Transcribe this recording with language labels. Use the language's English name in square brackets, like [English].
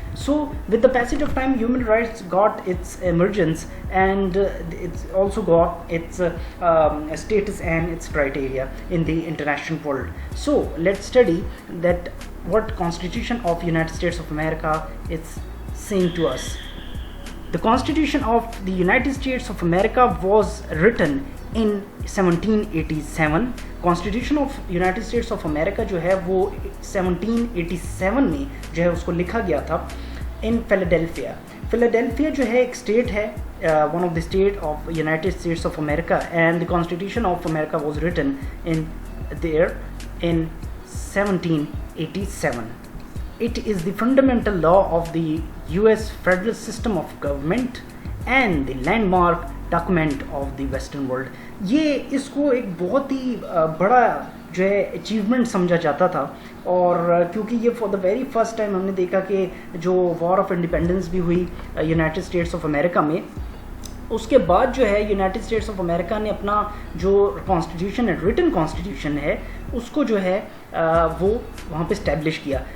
[English] So with the passage of time human rights got its emergence and its also got its status and its criteria in the international world. So let's study that what constitution of United States of America is saying to us. The Constitution of the United States of America was written in 1787. [Hindi] Constitution of United States of America जो है वो 1787 में जो है उसको लिखा गया था [English] in Philadelphia. Philadelphia [Hindi] जो है एक स्टेट है, [English] one of the state of United States of America, and the Constitution of America was written in there in 1787. It is the fundamental law of the US federal system of government and the landmark document of the western world. [Hindi] ये इसको एक बहुत ही बड़ा जो है achievement समझा जाता था, और क्योंकि ये [English] for the very first time [Hindi] हमने देखा कि जो वॉर ऑफ इंडिपेंडेंस भी हुई यूनाइटेड स्टेट्स ऑफ अमेरिका में, उसके बाद जो है यूनाइटेड स्टेट्स ऑफ अमेरिका ने अपना जो कॉन्स्टिट्यूशन है, रिटन कॉन्स्टिट्यूशन है, उसको जो है वो वहाँ पे स्टैब्लिश किया.